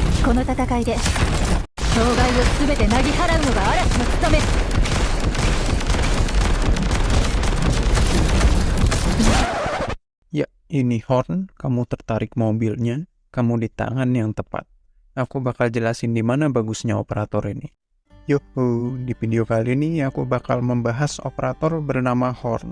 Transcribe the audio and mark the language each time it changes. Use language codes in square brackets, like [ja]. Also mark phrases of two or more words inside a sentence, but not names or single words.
[ja] この戦いで障害をすべてなぎ払うのが嵐の務め。 [id] Ya, ini Horn, kamu tertarik mobilnya, kamu di tangan yang tepat. Aku bakal jelasin di mana bagusnya operator ini. Yuhu, di video kali ini aku bakal membahas operator bernama Horn.